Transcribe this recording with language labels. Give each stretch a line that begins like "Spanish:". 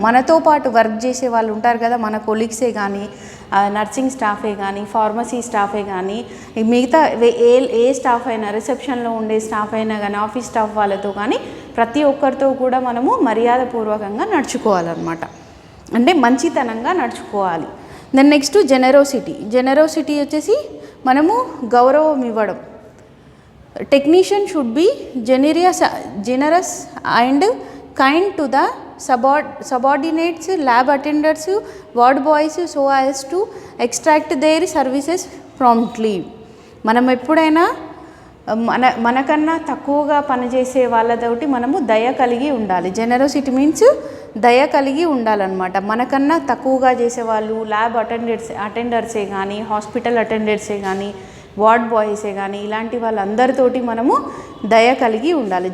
Telugu: మనతో పాటు వర్క్ చేసే వాళ్ళు ఉంటారు కదా, మన కొలీగ్సే కానీ, నర్సింగ్ స్టాఫే కానీ, ఫార్మసీ స్టాఫే కానీ, మిగతా ఏ స్టాఫ్ అయినా, రిసెప్షన్లో ఉండే స్టాఫ్ అయినా కానీ, ఆఫీస్ స్టాఫ్ వాళ్ళతో కానీ ప్రతి ఒక్కరితో కూడా మనము మర్యాదపూర్వకంగా నడుచుకోవాలన్నమాట. అంటే మంచితనంగా నడుచుకోవాలి.
English: then next
Telugu: జెనరోసిటీ వచ్చేసి మనము గౌరవం ఇవ్వడం.
English: Technician should be generous and kind to the subordinates, lab attendants, ward boys so as to extract their services promptly.
Telugu: మనం ఎప్పుడైనా మనకన్నా తక్కువగా పనిచేసే వాళ్ళతోటి మనము దయ కలిగి ఉండాలి.
English: generosity means
Telugu: దయ కలిగి ఉండాలన్నమాట. మనకన్నా తక్కువగా చేసేవాళ్ళు ల్యాబ్ అటెండర్సే కానీ, హాస్పిటల్ అటెండర్సే కానీ, వార్డ్ బాయ్సే కానీ, ఇలాంటి వాళ్ళందరితోటి మనము దయ కలిగి ఉండాలి.